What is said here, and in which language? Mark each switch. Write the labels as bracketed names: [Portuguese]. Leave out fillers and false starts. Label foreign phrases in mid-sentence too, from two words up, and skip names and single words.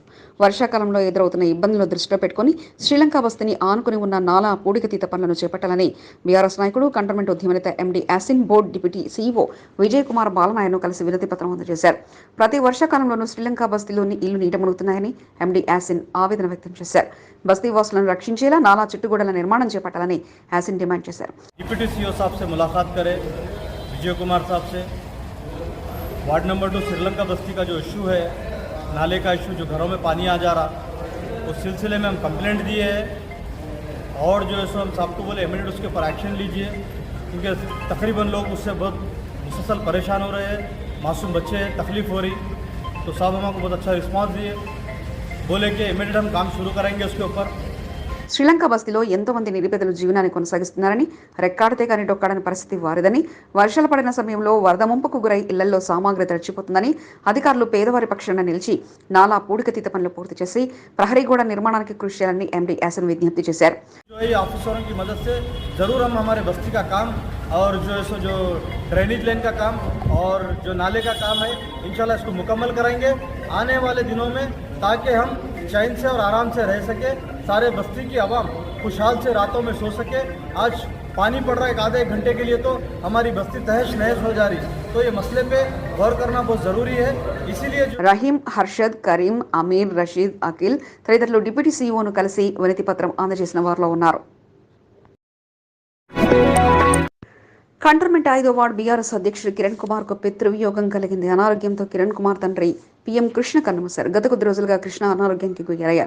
[Telugu] వర్షాకాలంలో ఎదురవుతున్న ఇబ్బందులను దృష్టిలో పెట్టుకుని శ్రీలంక బస్తీని ఆనుకుని ఉన్న నాలా పూడికతీత పనులను చేపట్టాలని బీఆర్ఎస్ నాయకుడు కంటోన్మెంట్ ఉద్యమనేత ఎండి యాసిన్, బోర్డు డిప్యూటీ సీఈఓ విజయ్ కుమార్ బాలనాయను కలిసి వినతి పత్రం అందజేశారు. ప్రతి వర్షాకాలంలోనూ శ్రీలంక బస్తీలోని ఇల్లు నీట మునుగుతున్నాయని ఎండి యాసిన్ ఆవేదన వ్యక్తం చేశారు. బస్తీ వాసులను రక్షించేలా నాలా చుట్టుగోడల నిర్మాణం చేపట్టాలని యాసిన్ డిమాండ్ చేశారు. [Hindi] डिप्टी सीओ साहब से मुलाकात करें, विजय कुमार साहब से। वार्ड नंबर 2 श्रीलंका बस्ती का जो इशू है, नाले का इशू, जो घरों में पानी आ जा रहा, उस सिलसिले में हम कंप्लेंट दिए हैं और जो है सो हम साहब को बोले इमीडिएट उसके ऊपर एक्शन लीजिए, क्योंकि तकरीबन लोग उससे बहुत मुसलसल परेशान हो रहे हैं, मासूम बच्चे हैं, तकलीफ़ हो रही। तो साहब हमको बहुत अच्छा रिस्पांस दिए, बोले कि इमीडिएट हम काम शुरू करेंगे उसके ऊपर। [Telugu] శ్రీలంక బస్తీలో ఎంతో మంది నిరుపేదలు జీవనాన్ని కొనసాగిస్తున్నారని, రెక్కాడితే కానీ డొక్కాడని పరిస్థితి వారిదని, వర్షాలు పడిన సమయంలో వరద ముంపుకు గురై ఇళ్లలో సామాగ్రి తడిచిపోతుందని అధికారులు పేదవారి పక్షాన నిలిచి నాలా పూడికతీత పనులు పూర్తి చేసి ప్రహరీ గోడ నిర్మాణానికి కృషి చేయాలని ఎండి యాసిన్ విజ్ఞప్తి చేశారు. [Hindi] ऑफिसरों की मदद से ज़रूर हम हमारे बस्ती का काम और जो है सो जो ड्रेनेज लाइन का काम और जो नाले का काम है इंशाल्लाह इसको मुकम्मल करेंगे आने वाले दिनों में, ताकि हम चैन से और आराम से रह सके, सारे बस्ती की आवाम खुशहाल से रातों में सो सके। आज पानी पड़ रहा है 1 आधे घंटे के लिए तो हमारी बस्ती तहस नहस हो जा रही, तो ये मसले पे गौर करना बहुत ज़रूरी है। इसीलिए [Telugu] రహీం, హర్షద్, కరీం, అమీర్, రషీద్, అఖిల్ తదితరులు డిప్యూటీ సీఈఓను కలిసి వినతి పత్రం అందజేసిన వారిలో ఉన్నారు. కంటోన్మెంట్ 5వ వార్డు బీఆర్ఎస్ అధ్యక్షుడు కిరణ్ కుమార్ కు పితృవియోగం కలిగింది. అనారోగ్యంతో కిరణ్ కుమార్ తండ్రి పీఎం కృష్ణ కన్నుమూశారు. గత కొద్ది రోజులుగా కృష్ణ అనారోగ్యానికి గురయ్యారు.